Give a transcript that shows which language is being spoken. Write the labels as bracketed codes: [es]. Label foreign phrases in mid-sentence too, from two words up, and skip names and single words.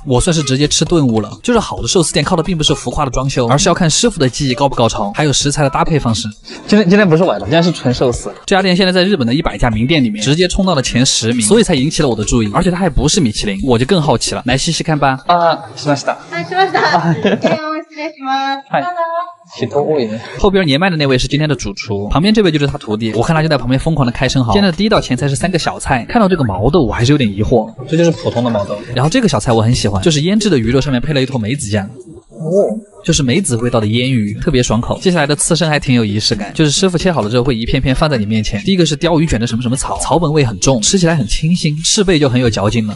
[zh] 我算是直接吃顿悟了。就是好的寿司店靠的并不是浮夸的装修，而是要看师傅的技艺高不高超，还有食材的搭配方式。今天不是崴了，今天是纯寿司。这家店现在在日本的100家名店里面直接冲到了前10名，所以才引起了我的注意。而且它还不是米其林，我就更好奇了，来试试看吧。 [ja] しました。しました。失礼します。 [zh] 后边年迈的那位是今天的主厨，旁边这位就是他徒弟，我看他就在旁边疯狂的开生蚝。今天的第一道前菜是3个小菜，看到这个毛豆我还是有点疑惑，这就是普通的毛豆。然后这个小菜我很喜欢，就是腌制的鱼肉上面配了一坨梅子酱。 就是梅子味道的腌鱼，特别爽口。接下来的刺身还挺有仪式感，就是师傅切好了之后会一片片放在你面前。第一个是鲷鱼卷的什么什么草，草本味很重，吃起来很清新，翅背就很有嚼劲了。